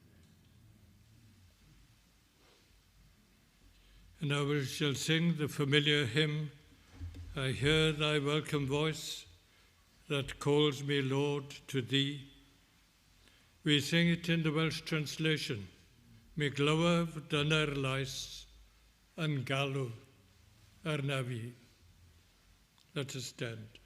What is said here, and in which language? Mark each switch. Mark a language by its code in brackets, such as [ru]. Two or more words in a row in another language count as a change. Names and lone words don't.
[en] And now we shall sing the familiar hymn, I hear Thy welcome voice that calls me, Lord, to Thee. We sing it in the Welsh translation, [cy] Mi glywaf dyna'r lais yn galw arna fi. [en] Let us stand.